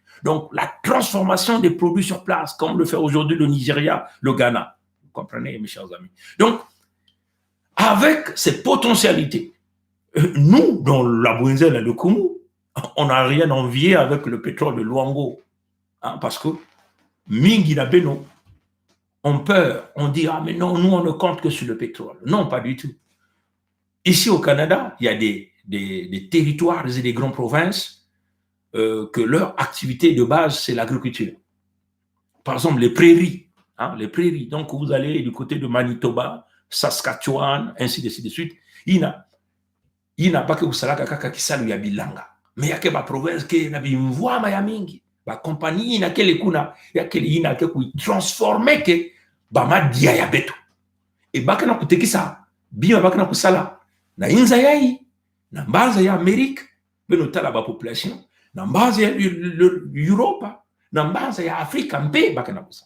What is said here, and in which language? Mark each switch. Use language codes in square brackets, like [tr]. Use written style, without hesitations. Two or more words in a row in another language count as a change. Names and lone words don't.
[fr] Donc, la transformation des produits sur place, comme le fait aujourd'hui le Nigeria, le Ghana. Vous comprenez, mes chers amis? Donc, avec ces potentialités, nous, dans la Bwenza et la Lokumu, on n'a rien envié avec le pétrole de Luango. Parce que, [ktu] mingi na beno, [fr] on peur, on dit, mais non, nous on ne compte que sur le pétrole. Non, pas du tout. Ici au Canada, il y a des territoires et des grandes provinces que leur activité de base, c'est l'agriculture. Par exemple, les prairies. Donc, vous allez du côté de Manitoba, Saskatchewan, ainsi de suite. [ktu] Ina baki kusalaka kaka kisalu ya bilanga. Me yake ba province ke na bimvwama ya mingi. Ba compagnie ina kele kuna yake ina ke ku transformer ke ba madia ya beto. E baka na kutekisa bima baka na kusala na inza yai na mbanza ya Amerika beno tala ba population na mbanza ya Europa na mbanza ya Afrika mpe baka na kusala.